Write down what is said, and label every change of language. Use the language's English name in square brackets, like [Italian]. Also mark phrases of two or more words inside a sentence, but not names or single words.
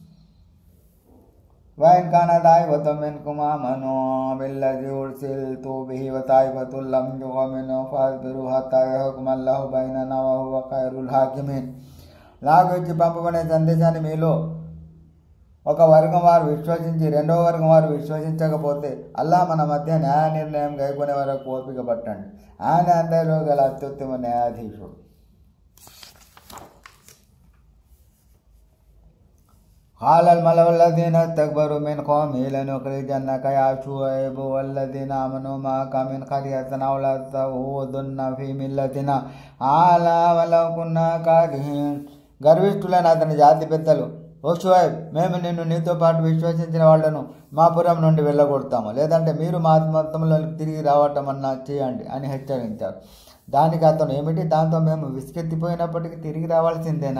[Arabic] وإن كان طائفة منكم آمنوا بالذي أرسلت به وطائفة لم يؤمنوا فاصبروا حتى يحكم الله بيننا وهو خير الحاكمين. [Telugu] నాకు ఇచ్చి పంపబడే సందేశాన్ని మీలో ఒక వర్గం వారు విశ్వసించి రెండవ వర్గం వారు విశ్వసించకపోతే అల్లాహ్ మన మధ్య న్యాయ నిర్ణయం గైకొనే వరకు ఓపిక పట్టండి. ఆయన అందరిలో గల అత్యుత్తమ న్యాయాధీశుడు. [Arabic] قال الملأ الذين استكبروا من قومه لنخرجنك يا شعيب والذين آمنوا معك من قريتنا أو لتعودن في ملتنا قال ولو كنا كارهين. [Telugu] గర్విష్ఠులైన అతని జాతి పెద్దలు, ఓ షుఐబ్, మేము నీతో పాటు విశ్వసించిన వాళ్లను మా పురం నుండి వెళ్ళగొడతాము, లేదంటే మీరు మా మతంలోకి తిరిగి రావటం అన్నా చేయండి అని హెచ్చరించారు. దానికి అతను, ఏమిటి, దాంతో మేము విసుకెత్తిపోయినప్పటికీ తిరిగి రావాల్సిందేనా?